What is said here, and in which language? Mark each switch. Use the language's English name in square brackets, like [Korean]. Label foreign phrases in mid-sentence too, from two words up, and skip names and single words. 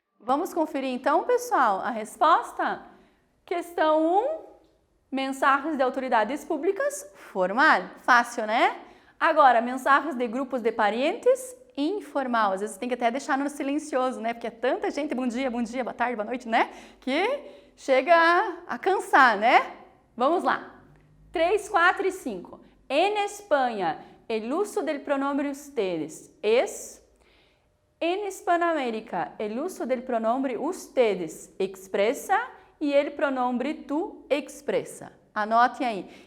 [Portuguese] Vamos conferir então, pessoal, a resposta? Questão 1, mensagens de autoridades públicas, formal. Fácil, né? Agora, mensagens de grupos de parentes, informal. Às vezes tem que até deixar no silencioso, né? Porque é tanta gente, bom dia, boa tarde, boa noite, né? Que chega a cansar, né? Vamos lá. 3, 4 e 5. [Spanish] En Espanha, el uso del pronombre ustedes es... En Hispanoamérica, el uso del pronombre ustedes expressa e el pronombre tu expressa. [Portuguese] Anotem aí.